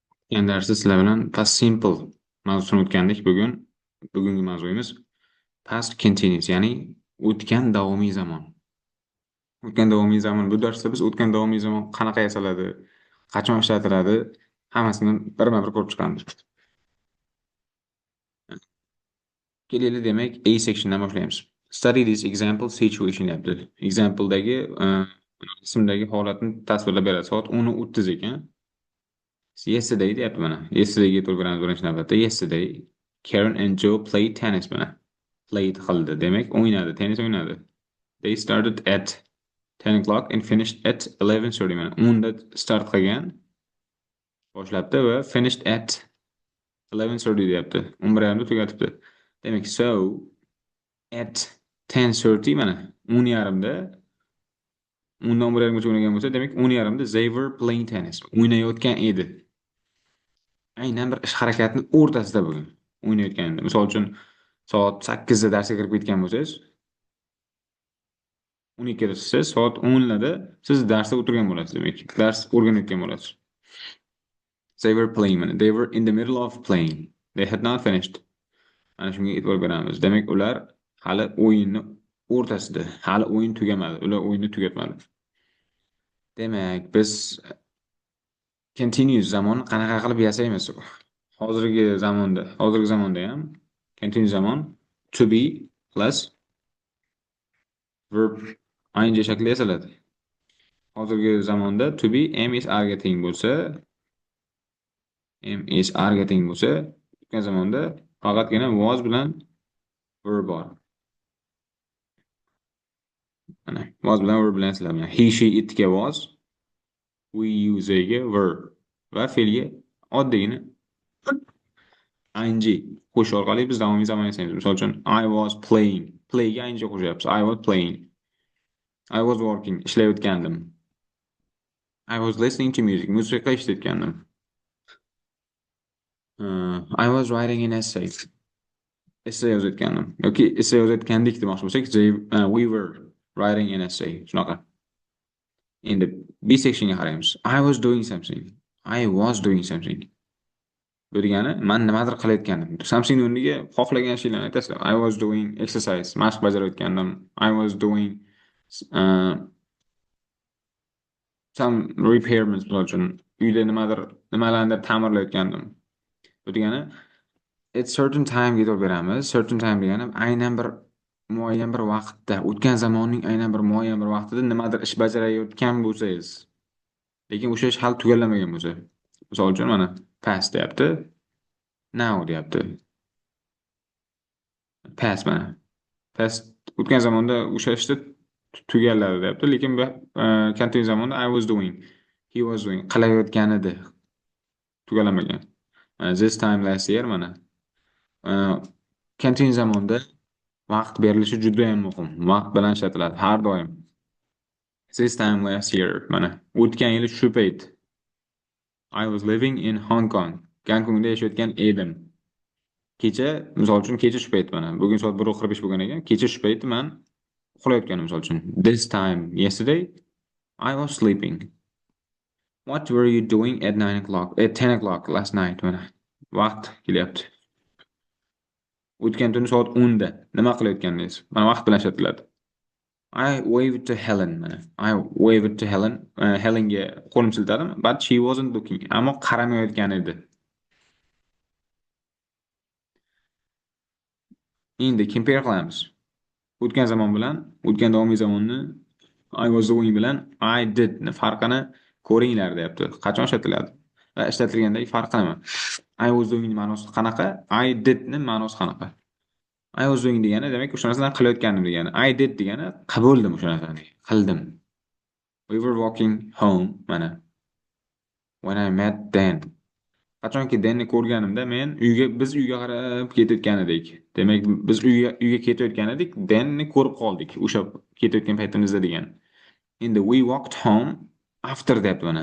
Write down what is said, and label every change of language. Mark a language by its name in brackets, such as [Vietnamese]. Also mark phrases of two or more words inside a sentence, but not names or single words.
[Uzbek] O'tgan darsda sizlar bilan [English] past simple [Uzbek] mavzusini o'tgandik. Bugungi mavzuyimiz [English] past continuous, [Uzbek] ya'ni o'tgan davomiy zamon. O'tgan davomiy zamon. Bu darsda biz o'tgan davomiy zamon qanaqa yasaladi, qachon ishlatiladi, hammasini birma-bir ko'rib chiqamiz. Kelaylik, demak, A sectiondan boshlaymiz. [English] Study this example situation deyapti. [Uzbek] Exampledagi ismdagi holatni tasvirlab beradi. Soat 10:30 ekan. Yesterday deyapti mana. Yesterdayga e'tibor beramiz birinchi navbatda. [English] Yesterday Karen and Joe played tennis mana. [Uzbek] Played qildi. Demak, o'ynadi, tennis o'ynadi. [English] They started at 10 o'clock and finished at 11:30 mana. [Uzbek] 10 da start qilgan, boshlabdi va [English] finished at 11:30 [Uzbek] deyapti. 11:30 da tugatibdi. Demak, [English] so at 10:30 [Uzbek] mana 10:30 da 10 dan 11:30gacha o'ynagan bo'lsa, demak 10:30 da [English] they were playing tennis. [Uzbek] O'ynayotgan edi. Aynan bir ish harakatni o'rtasida bo'lgan. O'ynayotganda. Misol uchun soat 8 da darsga kirib ketgan bo'lsangiz, 12 da siz soat 10 larda siz darsda o'tirgan bo'lasiz demak. Dars o'rganayotgan bo'lasiz. [English] They were playing. They were in the middle of playing. They had not finished. [Uzbek] Ana shunga e'tibor beramiz. Demak, ular hali o'yinni o'rtasida, hali o'yin tugamadi. Ular o'yinni tugatmadi. Demak, biz continuous zamonni qanaqa qilib yasaymiz? Hozirgi zamonda ham continuous zamon [English] to be plus verb ing [Uzbek] shaklida yasaladi. Hozirgi zamonda [English] to be am is are [Uzbek] ga teng bo'lsa, o'tgan zamonda faqatgina was bilan verb bor. Mana was bilan verb bilan yasaladi. [English] He, she, it [Uzbek] ga was, [English] we, you, they [Uzbek] ga were va fe'lga oddiygina ing qo'shish orqali biz davomiy zamon yasaymiz. Misol uchun [English] I was playing. Play [Uzbek] ga ing qo'shyapmiz. [English] I was playing. I was working. Ishlayotgandim. I was listening to music. [Uzbek] Musiqa eshitayotgandim. [English] I was writing an essay. [Uzbek] Essay yozayotgandim. Yoki essay yozayotgandik demoqchi bo'lsak, [English] we were writing an essay. [Uzbek] Shunaqa. Endi B sectionga qaraymiz. [English] I was doing something. I was doing something. [Uzbek] Bu degani men nimadir qilayotgandim. Something o'rniga xohlagan ishlarni aytasizlar. [English] I was doing exercise. [Uzbek] Mashq bajarayotgandim. [English] I was doing uh, some repairments, [Uzbek] misol uchun uyda nimalarni ta'mirlayotgandim. Bu degani [English] at certain time [Uzbek] deb beramiz. [English] Certain time [Uzbek] degani aynan bir muayyan bir vaqtda, o'tgan zamonning aynan bir muayyan bir vaqtida nimadir ish bajarayotgan bo'lsangiz, lekin o'sha ish hali tugallamagan bo'lsa. Misol uchun mana past deyapti. Now deyapti. Past mana. Past o'tgan zamonda o'sha ishni tugalladi deyapti, lekin bu continuous zamonda [English] I was doing, he was doing [Uzbek] qilayotgan edi. Tugallamagan. [English] This time last year mana. [Uzbek] Continuous zamonda vaqt berilishi juda ham muhim. Vaqt bilan ishlatiladi har doim. [English] This time last year [Uzbek] mana o'tgan yili shu payt. [English] I was living in Hong Kong. [Uzbek] Gonkongda yashayotgan edim. Kecha, misol uchun kecha shu payt mana. Bugun soat 1:45 bo'lgan ekan. Kecha shu payt men uxlayotganim misol uchun. [English] This time yesterday I was sleeping. What were you doing at 9 o'clock? At 10 o'clock last night mana. [Uzbek] Vaqt kelyapti. O'tgan tuni soat 10 da nima qilayotganingiz? Mana vaqt bilan ishlatiladi. [English] I waved to Helen mana. I waved to Helen. [Uzbek] Helenga qo'lim siltadim, [English] but she wasn't looking. [Uzbek] Ammo qaramayotgan edi. Endi compare qilamiz. O'tgan zamon bilan o'tgan davomiy zamonni [English] I was doing [Uzbek] bilan [English] I did [Uzbek] ni farqini ko'ringlar deyapti. Qachon ishlatiladi? Va ishlatilgandagi farqi nima? [English] I was doing [Uzbek] ni ma'nosi qanaqa? [English] I did [Uzbek] ni ma'nosi qanaqa? [English] I was doing [Uzbek] degani demak o'sha narsani qilayotganim degani. [English] I did [Uzbek] degani qildim o'sha narsani. Qildim. [English] We were walking home mana. When I met Dan. [Uzbek] Qachonki Danni ko'rganimda biz uyga qarab ketayotgan edik. Demak, biz uyga ketayotgan edik, Danni ko'rib qoldik o'sha ketayotgan paytimizda degan. [English] Endi we walked home after that mana.